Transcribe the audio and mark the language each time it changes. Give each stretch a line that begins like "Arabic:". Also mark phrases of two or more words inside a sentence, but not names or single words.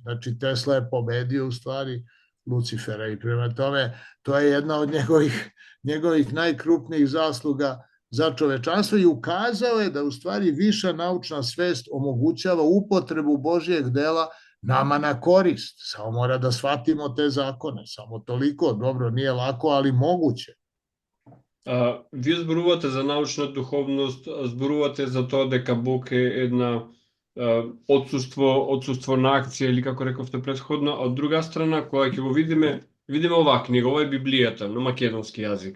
Serbian: Znači, Tesla je pobedio u stvari Lucifera i prema tome, to je jedna od njegovih najkrupnijih zasluga za čovečanstvo i ukazao je da u stvari viša naučna svest omogućava upotrebu Božijeg dela nama na korist. Samo mora da shvatimo te zakone. Samo toliko, dobro, nije lako, ali moguće.
Macedonian: Ви зборувате за научна духовност, зборувате за тоа дека Бог е една отсуство на акција или како рековте претходно, а од друга страна, кога ќе го видиме оваа книга, ова е Библијата на македонски јазик.